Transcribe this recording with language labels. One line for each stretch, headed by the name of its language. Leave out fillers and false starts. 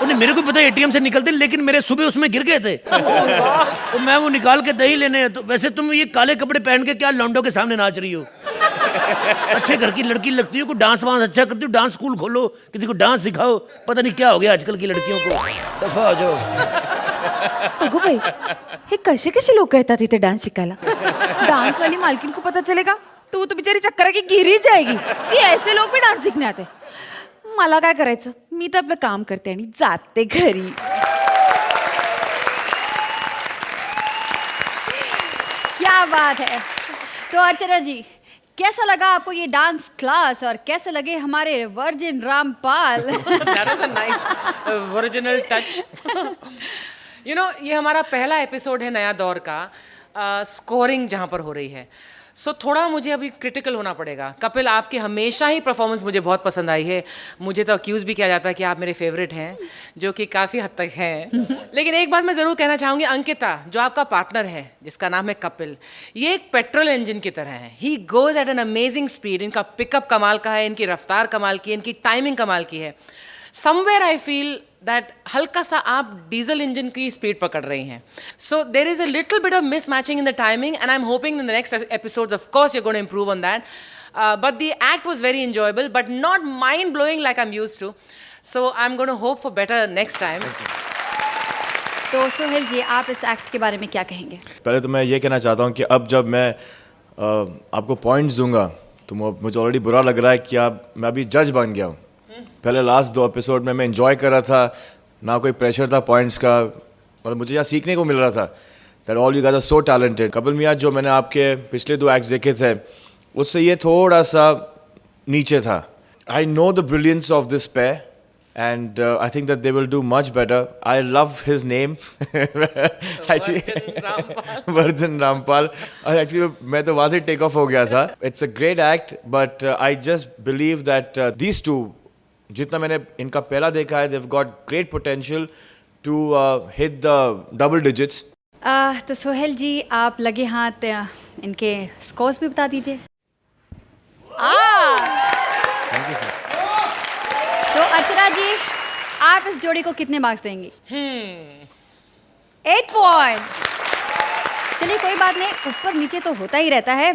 Hindi: उन्हें मेरे को पता है एटीएम से निकलते, लेकिन मेरे सुबह उसमें गिर गए थे। तो मैं वो निकाल के दही लेने। तो वैसे तुम ये काले कपड़े पहन के क्या लौंडों के सामने नाच रही हो? अच्छे घर की लड़की लगती हो, को डांस वांस अच्छा करती हो, डांस स्कूल खोलो, किसी को डांस सिखाओ। पता नहीं क्या हो गया आजकल की लड़कियों को। दफा हो जाओ।
Marathi: अगो भाई, हे कसे कसे लोक येतात इथे डान्स शिकायला?
Hindi: डान्स वाली मालकीन को पता चलेगा तो वो तो बिचारी चक्कर की गिरी जाएगी कि ऐसे लोग भी डान्स शिकने आते।
Marathi: मला काय करायचं, मी तर आपलं काम करते आणि जाते घरी।
Hindi: क्या बात है। तो अर्चना जी, कैसा लगा आपको ये डांस क्लास, और कैसे लगे हमारे virgin Rampal?
English: That was a nice original touch. You know,
Hindi: ये हमारा पहला एपिसोड है नया दौर का, स्कोरिंग जहाँ पर हो रही है। सो थोड़ा मुझे अभी क्रिटिकल होना पड़ेगा। कपिल, आपकी हमेशा ही परफॉर्मेंस मुझे बहुत पसंद आई है। मुझे तो अक्यूज़ भी किया जाता है कि आप मेरे फेवरेट हैं, जो कि काफ़ी हद तक हैं। लेकिन एक बात मैं ज़रूर कहना चाहूँगी, अंकिता जो आपका पार्टनर है जिसका नाम है कपिल, ये एक पेट्रोल इंजन की तरह है।
English: He goes at an amazing speed.
Hindi: इनका पिकअप कमाल का है, इनकी रफ्तार कमाल की है, इनकी टाइमिंग कमाल की है।
English: somewhere I feel that
Hindi: हल्का सा आप डीजल इंजन की स्पीड पकड़ रही हैं।
English: So there is a little bit of mismatching in the timing, and I am hoping in the next episodes of course you gonna improve on that. But the act was very enjoyable, but not mind blowing like I'm used to. So I'm going to hope for better next time.
Hindi: तो सोहेल जी, आप इस act के बारे में क्या कहेंगे? पहले तो मैं ये कहना चाहता हूँ कि अब जब मैं आपको पॉइंट्स दूंगा तो मुझे ऑलरेडी बुरा लग रहा है कि मैं अभी जज बन गया हूँ। पहले लास्ट 2 एपिसोड में मैं एंजॉय कर रहा था, ना कोई प्रेशर था पॉइंट्स का, मतलब मुझे यहाँ सीखने को मिल रहा था
English: That all you guys are so talented.
Hindi: Kapil मियां जो मैंने आपके पिछले 2 एक्ट्स देखे थे उससे ये थोड़ा सा नीचे था।
English: I know the brilliance of this pair and I think that they will do much better. I love his name. Actually, Virgin Rampal.
Hindi: Actually, मैं तो वहाँ से take off हो गया था.
English: It's a great act, but I just believe that these two,
Hindi: जितना मैंने इनका पहला देखा है,
English: they've got great potential to hit the double digits.
Hindi: तो सोहेल जी, आप लगे हाथ इनके स्कोर्स भी बता दीजिए। तो अर्चना जी, आप इस जोड़ी को कितने मार्क्स देंगी? 8 पॉइंट्स। चलिए कोई बात नहीं, ऊपर नीचे तो होता ही रहता है।